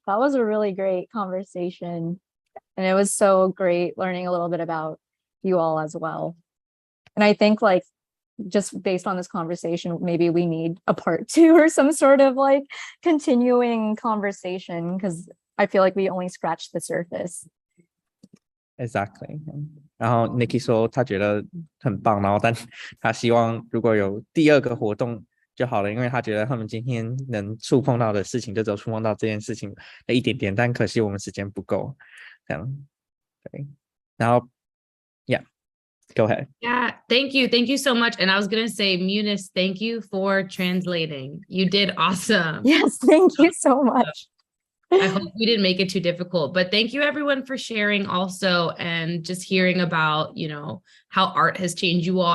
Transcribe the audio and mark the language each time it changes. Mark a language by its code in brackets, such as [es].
[en] That was a really great conversation. And it was so great learning a little bit about you all as well. And I think like just based on this conversation, maybe we need a part 2 or some sort of like continuing conversation because I feel like we only scratched the surface. Exactly. [zh] 然后 Nikki 说他觉得很棒，然后但他希望如果有第二个活动就好了，因为他觉得他们今天能触碰到的事情就只有触碰到这件事情的一点点，但可惜我们时间不够，这样对。然后 Yeah， [en] Go ahead. Yeah, thank you. Thank you so much. And I was going to say, Munis, thank you for translating. You did awesome. Yes, thank you so much. I hope we didn't make it too difficult, but thank you everyone for sharing also and just hearing about, how art has changed you all.